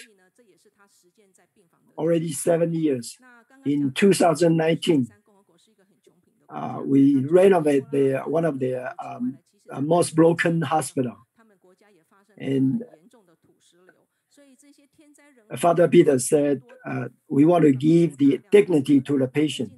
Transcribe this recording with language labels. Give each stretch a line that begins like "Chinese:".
Chinese: 所以呢，这也是他实践在病房的。
English: Already 7 years.
Chinese: 那刚刚
English: In 2019,
Chinese: 共和国是一个很穷贫的。
English: we renovate one of their most broken hospital.
Chinese: 他们国家也发生
English: And
Chinese: 很严重的土石流，所以这些天灾人祸。
English: Father Peter said, we want to give the dignity to the patient.